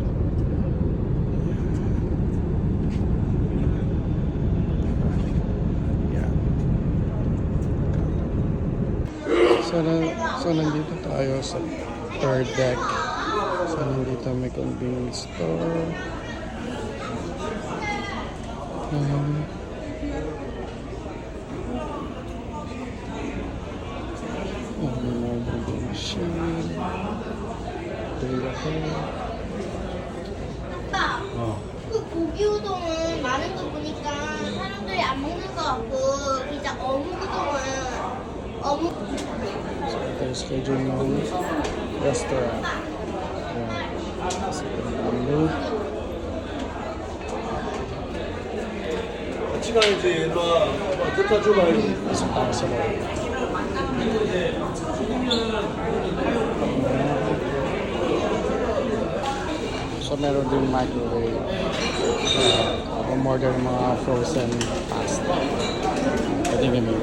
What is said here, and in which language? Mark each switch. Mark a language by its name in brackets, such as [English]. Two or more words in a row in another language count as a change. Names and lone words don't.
[Filipino] So nandito tayo sa [English] third deck. [Filipino] So nandito may [English] convenience store. [Filipino] May mga [English] vending machine. [Korean] 그 고기 우동은 많은 거 보니까 사람들이 안 먹는 것 같고 진짜 어묵 우동은 어묵 [Filipino] So ito yung schedule ng restaurant. Ayan. So ito yung menu. [Korean] 같이 가야지 얘들아. 좋다 줘봐야지. [Filipino] Pasok tayo sa loob. So meron din microwave. Umorder ng mga [English] frozen pasta. [Filipino] Pwede gamitin.